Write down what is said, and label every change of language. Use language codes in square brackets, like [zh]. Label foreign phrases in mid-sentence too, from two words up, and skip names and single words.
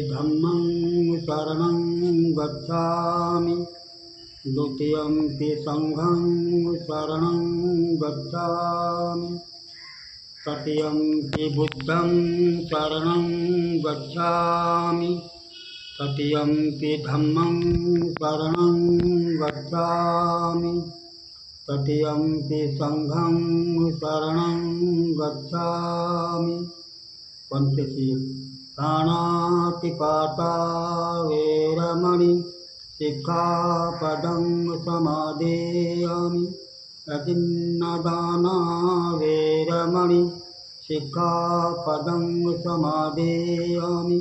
[pi] धम्मं शरणं गच्छामि, द्वितीयंपि संघं शरणं गच्छामि, तृतीयंपि बुद्धं शरणं गच्छामि, तृतीयंपि धम्मं शरणं गच्छामि, तृतीयंपि संघं शरणं गच्छामि। पंचशील प्राणातिपाता वैरमणि सिक्खापदं समादेयामि। अदिन्नदाना वैरमणि सिक्खापदं समादेयामि।